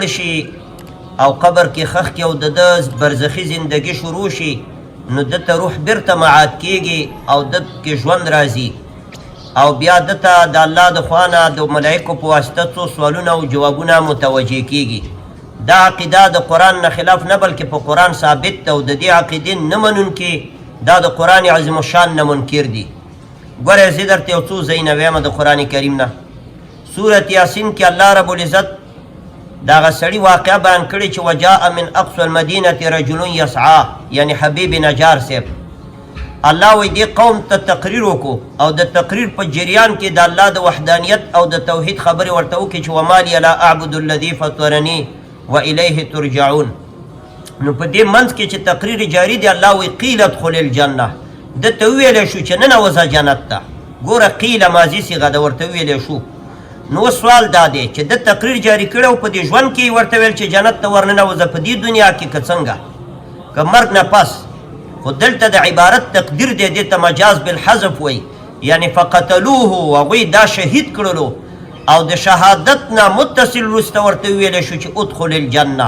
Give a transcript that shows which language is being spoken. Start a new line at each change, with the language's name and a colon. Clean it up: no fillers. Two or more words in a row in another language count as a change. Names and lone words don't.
Pashto: شي او قبر کې خښ کړي او د ده برزخي زندګي شروع شي نو ده ته روح بیرته معاد کیږي او ده کې ژوند راځي او بیا ده ته د الله د خوا نه د ملایکو په واسطه څو سوالونه او جوابونه متوجه کیږي دا عقیده د قرآن نه خلاف نه بلکې په قرآن ثابت ده او د دې عقیدې نه منونکي دا د قرآن عظیم الشان نه منکر دي ګوره زه درته یو څو ځایونه ویمه د قرآن کریم نه سورت یاسین کې
Arabic: الله رب العزت
Pashto: د هغه سړي واقعه بیان کړې چې
Arabic: وجاء من اقصى المدینة رجل یسعا
Pashto: یعنی حبیب نجار صاحب الله وایي دې قوم ته تقریر وکړو او د تقریر په جریان کې د الله د وحدانیت او د توحید خبرې ورته وکړي چې
Arabic: وما لی لا اعبد الذي فطرني وإلیه ترجعون
Pashto: نو په دې منځ کې چې تقریر جاری دی الله وایي
Arabic: قیل ادخل الجنه
Pashto: ده ته وویلی شو چې ننوځه جنت ته ګوره قیله ماضي صیغه ده ورته وویلی شو نو سوال دا دی چې ده تقریر جاری کړی او په دې ژوند کې ورته ویل چې جنت ته ورننوځه په دې دنیا کې که څنګه که مرګ نه پس خو دلته د عبارت تقدیر دی دې ته
Arabic: مجاز بالحذف
Pashto: وایي یعنی فقتلوه هغوی دا شهید کړلو او د شهادت نه متصل وروسته ورته وویلی شو چې
Arabic: ادخل الجنه